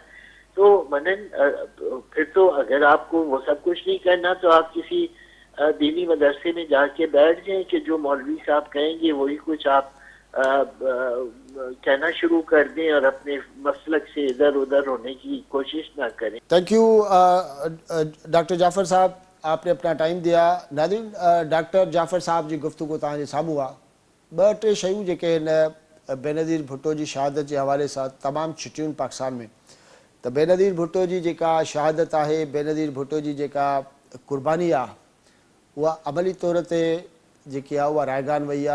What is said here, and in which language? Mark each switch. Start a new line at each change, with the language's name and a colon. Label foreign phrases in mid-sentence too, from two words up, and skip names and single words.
Urdu: تو پھر تو اگر آپ کو وہ سب کچھ نہیں کرنا تو آپ کسی دینی مدرسے میں جا کے بیٹھ جائیں کہ جو مولوی صاحب کہیں گے وہی کچھ آپ کہنا شروع کر دیں اور اپنے مسلک سے ادھر ادھر ہونے کی کوشش نہ کریں.
English: Thank you
Urdu: ڈاکٹر جعفر صاحب, آپ نے اپنا ٹائم دیا.
Sindhi: ناظرین, ڈاکٹر جعفر صاحب جی گفتگو تव्हांजे साम्हूं हुआ. 2-3 शयूं जेके हिन बेनज़ीर भुट्टो जी शहादत जे हवाले सां तमामु छिटियूं पाकिस्तान में. त बेनज़ीर भुट्टो जी जेका शहादत आहे, बेनज़ीर भुट्टो जी जेका कुर्बानी आहे, उहा अमली तौर ते जेकी आहे उहा रायगान वई आहे.